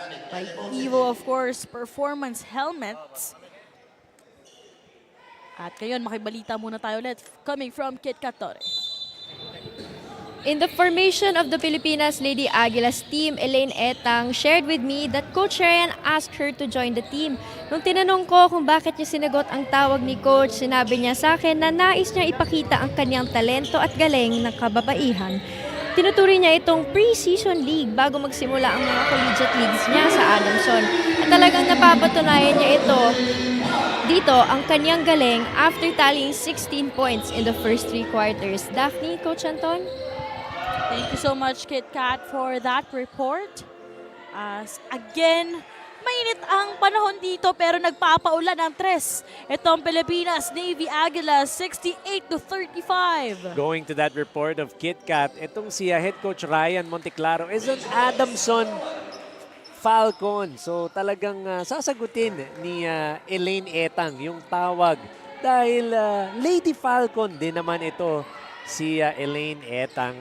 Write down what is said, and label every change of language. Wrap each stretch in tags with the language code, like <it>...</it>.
<en>By Evo, of course, performance helmets.</en> <tl>At ngayon, makibalita muna tayo ulit coming from Kit Katore.</tl> <en>In the formation of the Pilipinas Lady Aguilas team, Elaine Etang shared with me that Coach Ryan asked her to join the team.</en> <tl>Nung tinanong ko kung bakit niya sinagot ang tawag ni Coach, sinabi niya sa akin na nais niya ipakita ang kanyang talento at galing ng kababaihan. Tinuturi niya itong pre-season league bago magsimula ang mga collegiate leagues niya sa Adamson. At talagang napapatunayan niya ito dito ang kanyang galing after tallying 16 points in the first 3 quarters.</tl> <en>Daphne, Coach Anton? Thank you so much, Kit Kat, for that report.</en> <tl>Again, mainit ang panahon dito pero nagpapaulan ang tres. Itong Pilipinas Navy Aguilas 68-35.</tl> <en>Going to that report of Kit Kat, itong si head coach Ryan Monteclaro is an Adamson Falcon.</en> <tl>So talagang sasagutin ni Elaine Etang yung tawag. Dahil Lady Falcon din naman ito si Elaine Etang.</tl>